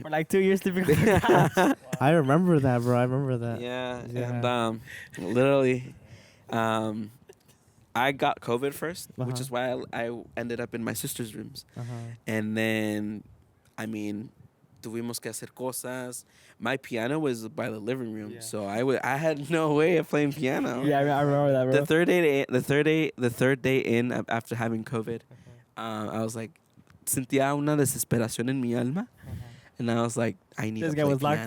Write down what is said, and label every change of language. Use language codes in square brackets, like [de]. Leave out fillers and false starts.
[en] For like 2 years sleeping on the couch. I remember that, bro. I remember that. Yeah, Yeah. and literally, I got COVID first, which is why I ended up in my sister's rooms. And then, [es] tuvimos que hacer cosas. [en] My piano was by the living room, so I had no way of playing piano. Yeah, I remember that, bro. The third day in after having COVID, I was like, [es] sentía una desesperación en mi alma. [en] And I was like, I need This to guy play was locked